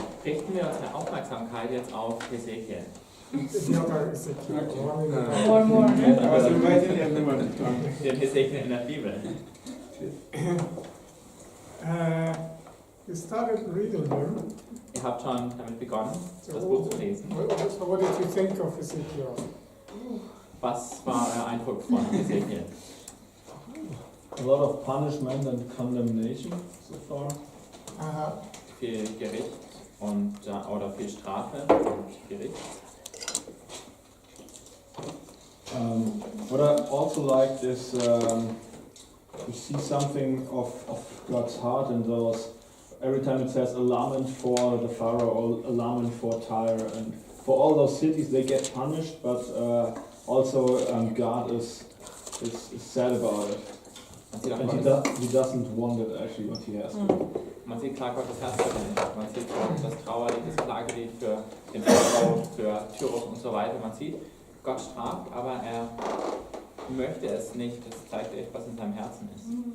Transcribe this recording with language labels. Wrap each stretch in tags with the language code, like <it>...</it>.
<de>Richten wir unsere Aufmerksamkeit jetzt auf Hesekiel.</de> <en>The other Ezekiel. Okay. More. I was inviting everyone to come.</en> <de>Den Hesekiel in der Bibel.</de> <en>You started reading him.</en> <de>Ihr habt schon damit begonnen,</de> <en>So</en> <de>das Buch zu lesen.</de> <en>what did you think of Ezekiel?</en> <de>Was war euer Eindruck von Hesekiel?</de> <en>A lot of punishment and condemnation so far.</en> <de>Viel Gericht und oder viel Strafe und Gericht.</de> <en>What I also liked is you see something of God's heart in those. Every time it says a lament for the Pharaoh or a lament for Tyre, and for all those cities they get punished, but also God is sad about it. And he doesn't want it actually what he has.</en> <de>Man sieht klar Gottes Herz darin. Man sieht das Trauerlied, das Klagelied für den Pharao, für Tyrus und so weiter. Man sieht, Gott straft, aber er möchte es nicht. Das zeigt echt, was in seinem Herzen ist.</de>